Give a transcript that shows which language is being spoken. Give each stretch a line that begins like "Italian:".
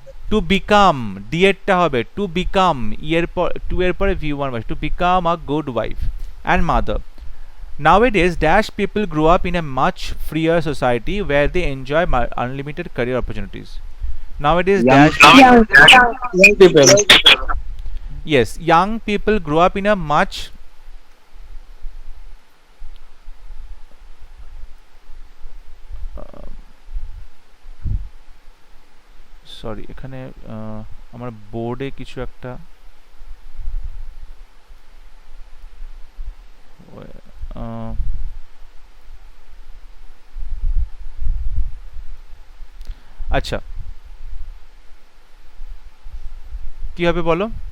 English: to become,
Bangla: D এরটা হবে
English: to become,
Bangla: এর পর টু এর পরে V1 বসে,
English: To become a good wife and mother. Nowadays, dash people grow up in a much freer society where they enjoy unlimited career opportunities. Nowadays, dash Young people. yes, young people grow up in a much
Bangla: sorry, এখানে আমার বোর্ডে কিছু একটা আচ্ছা, কি হবে বলো?